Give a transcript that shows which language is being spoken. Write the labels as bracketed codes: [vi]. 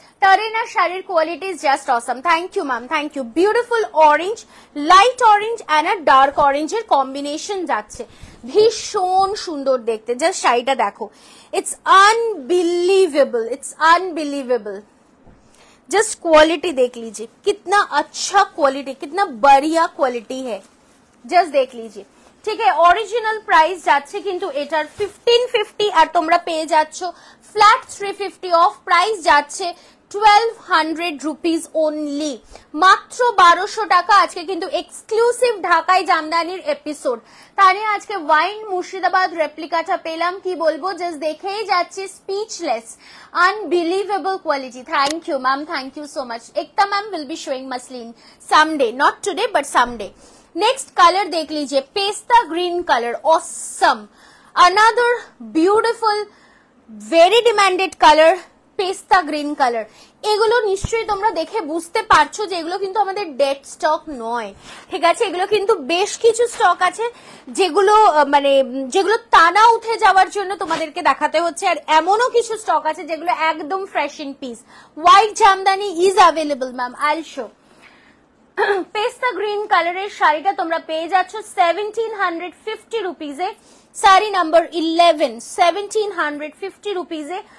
[bn] তারিনা শাড়ির quality is just Assam. Thank you ma'am, thank you. Beautiful orange, light orange and a dark অরেঞ্জের combination যাচ্ছে, ভীষণ সুন্দর দেখতে। [en] just [bn] শাড়িটা দেখো, [en] It's unbelievable, it's unbelievable. [hi] Just quality देख लीजिए, कितना अच्छा क्वालिटी, कितना बढ़िया क्वालिटी है, जस्ट देख लीजिए, [bn] ঠিক আছে। অরিজিনাল প্রাইস যাচ্ছে কিন্তু এটার 1550, আর তোমরা পেয়ে যাচ্ছ ফ্ল্যাট 350 অফ। প্রাইস যাচ্ছে 1200 রুপিস অনলি, মাত্র 1200 টাকা। আজকে কিন্তু এক্সক্লুসিভ ঢাকায় জামদানির এপিসোড। তাহলে আজকে ওয়াইন মুর্শিদাবাদ রেপ্লিকাটা পেলাম, কি বলবো, জাস্ট দেখেই যাচ্ছি speechless. Unbelievable quality. Thank you ma'am, thank you so much. [hi] Ekta ma'am will be showing muslin someday, [en] not today but someday। [hi] Next colour देख लीजिए, pista green colour, awesome. [en] another beautiful very demanded color [bn] পেস্তা green colour. এগুলো নিশ্চয়ই তোমরা দেখে বুঝতে পারছো যে এগুলো কিন্তু আমাদের ডেড স্টক নয়, ঠিক আছে? এগুলো কিন্তু বেশ কিছু স্টক আছে যেগুলো মানে যেগুলো টানা উঠে যাওয়ার জন্য তোমাদেরকে দেখাতে হচ্ছে, আর এমনও কিছু স্টক আছে যেগুলো একদম fresh in peace. White Jamdani is available ma'am, আইল শো। পেস্তা গ্রিন কালারের শাড়িটা তোমরা পেয়ে যাচ্ছ 1750 রুপিজে, শাড়ি নাম্বার 11, 1750 রুপিজে।